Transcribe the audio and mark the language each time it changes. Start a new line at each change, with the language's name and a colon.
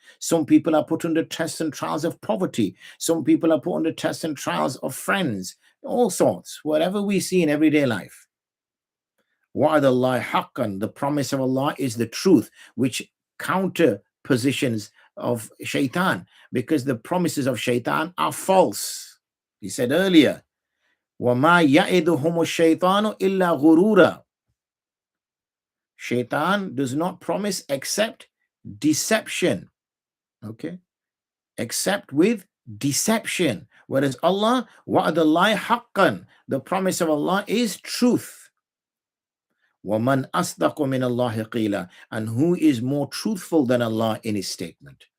English: Some people are put under tests and trials of poverty. Some people are put under tests and trials of friends, all sorts, whatever we see in everyday life.
Arabic: Wa'ad Allah haqqan,
English: the promise of Allah is the truth, which counter positions of Shaitan, because the promises of Shaitan are false. He said earlier,
Arabic: وَمَا يَعِدُهُمُ الشَّيْطَانُ إِلَّا غُرُورًا.
English: Shaitan does not promise except deception. Okay? Except with deception. Whereas Allah,
Arabic: wa'adallahi haqqan,
English: the promise of Allah is truth.
Arabic: وَمَنْ أَصْدَقُ مِنَ اللَّهِ قِيلًا,
English: and who is more truthful than Allah in his statement?